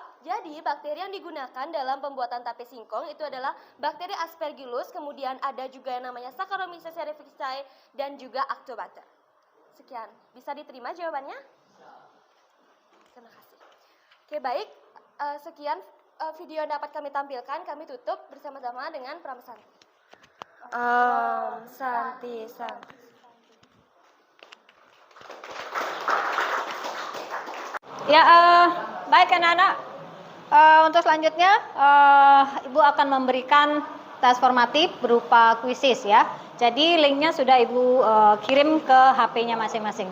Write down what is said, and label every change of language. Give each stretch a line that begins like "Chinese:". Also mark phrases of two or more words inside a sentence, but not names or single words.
Indonesian: Jadi, bakteri yang digunakan dalam pembuatan tape singkong itu adalah bakteri Aspergillus, kemudian ada juga yang namanya Saccharomyces cerevisiae dan juga Actobacter. Sekian, bisa diterima jawabannya? Terima kasih. Oke, baik. Sekian video yang dapat kami tampilkan. Kami tutup bersama-sama dengan pramesanti. Santi, Santi. Ya, baik anak-anak. Untuk selanjutnya, Ibu akan memberikan tes formatif berupa kuisis ya. Jadi linknya sudah Ibu kirim ke HP-nya masing-masing.